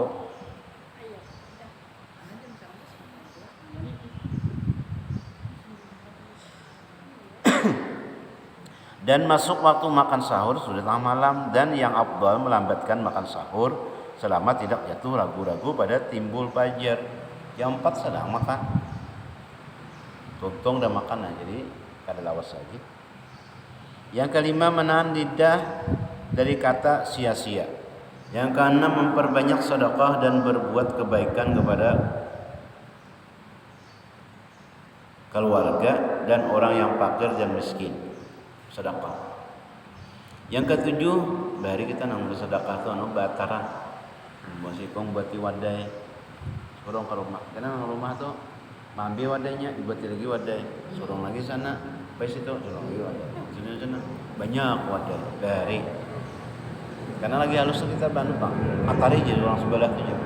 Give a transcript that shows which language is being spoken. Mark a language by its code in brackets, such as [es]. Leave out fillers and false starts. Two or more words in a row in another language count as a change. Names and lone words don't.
[id] Dan masuk waktu makan sahur sudah tengah malam, dan yang afdal melambatkan makan sahur selama tidak jatuh ragu-ragu pada timbul fajar. Jam 4 sedang makan. [bjn] Tuntung dah makan nah, jadi kada lawas lagi. [id] Yang kelima, menahan lidah dari kata sia-sia. Yang keenam, memperbanyak sedekah dan berbuat kebaikan kepada keluarga dan orang yang fakir dan miskin. [bjn] Sedekah. Yang ketujuh, dari kita nang bersedekah tu bataran. Masih kong buat wadai. Sorong ke rumah. Karena rumah tu ambil wadainya, dibuat lagi wadai. Sorong lagi sana, pas itu sorong lagi wadai. Sana banyak wadai dari. Karena lagi halus kita bantu bang. Atari jadi orang sebelah tu je.